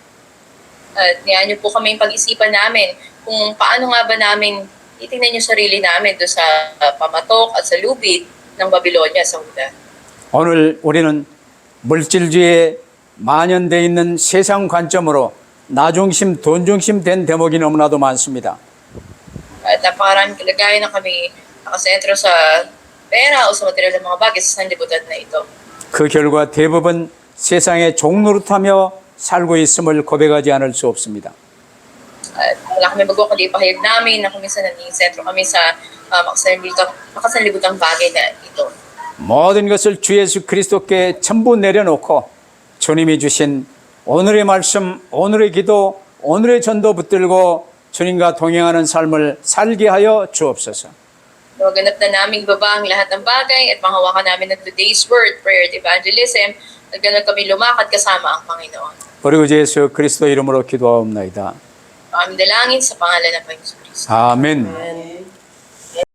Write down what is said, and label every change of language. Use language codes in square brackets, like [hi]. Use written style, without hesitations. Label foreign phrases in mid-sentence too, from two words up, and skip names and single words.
[tl] At ngayon nyo po kaming pag-isipan namin kung paano nga ba namin itingnan yung sarili namin doon sa pamatok at sa lubid ng Babylonia sa Huda. [ko] 오늘 우리는 물질주의에 만연되어 있는 세상 관점으로 나 중심, 돈 중심 된 대목이 너무나도 많습니다. [tl] At napakaraming kalagayan na kami nakasentro sa pera o sa material ng mga bagay sa sanlibutan na ito. [ko] 그 결과 대부분 세상의 종노릇하며 살고 있음을 고백하지 않을 수 없습니다. [tl] At wala kami magawa kundi ipahayag namin na kung minsan naging sentro kami sa makasanlibutang bagay na ito. [ko] 모든 것을 주 예수 그리스도께 전부 내려놓고 주님이 주신 오늘의 말씀, 오늘의 기도, 오늘의 전도 붙들고 주님과 동행하는 삶을 살게 하여 주옵소서. [tl] Maganap na naming baba ang lahat ng bagay at manghawakan namin ng [en] today's word, prayer [tl] at evangelism at ganun kami lumakad kasama ang Panginoon. [ko] 우리 주 예수 그리스도 이름으로 기도하옵나이다. [tl] Aming dalangin sa pangalan ng Panginoon Kristo. [ko] 아멘.